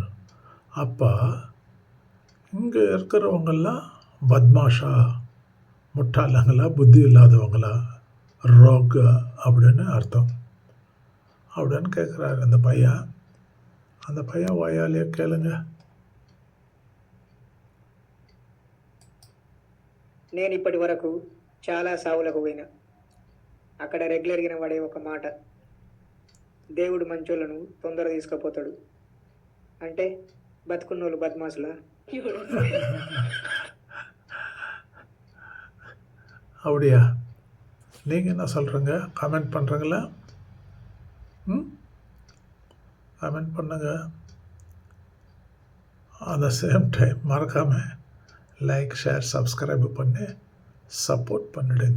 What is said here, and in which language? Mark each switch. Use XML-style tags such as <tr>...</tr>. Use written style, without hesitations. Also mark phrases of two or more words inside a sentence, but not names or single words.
<ta>அப்போ இங்கே இருக்கிறவங்கெல்லாம் பத்மாஷா, முட்டாளங்களா, புத்தி இல்லாதவங்களா, ரோக் அப்படின்னு அர்த்தம் அப்படின்னு கேட்குறாரு அந்த பையன். அந்த பையன் வாயாலேயே கேளுங்க.</ta> <te>నేను ఇప్పటి వరకు చాలా సావులకు పోయినా, అక్కడ రెగ్యులర్గా వాడే ఒక మాట, దేవుడు మంచోళ్ళను తొందర తీసుకుపోతాడు అంటే బతుకున్నోళ్ళు బద్మాసులా?</te> <ta>அப்படியா? நீங்கள் என்ன சொல்கிறீங்க? கமெண்ட் பண்ணுறீங்களா? கமெண்ட் பண்ணுங்க.</ta> <en>at the same time</en> <ta>மறக்காமல்</ta> <en>like, share, subscribe</en> <ta>பண்ணி சப்போர்ட் பண்ணிடுங்க.</ta>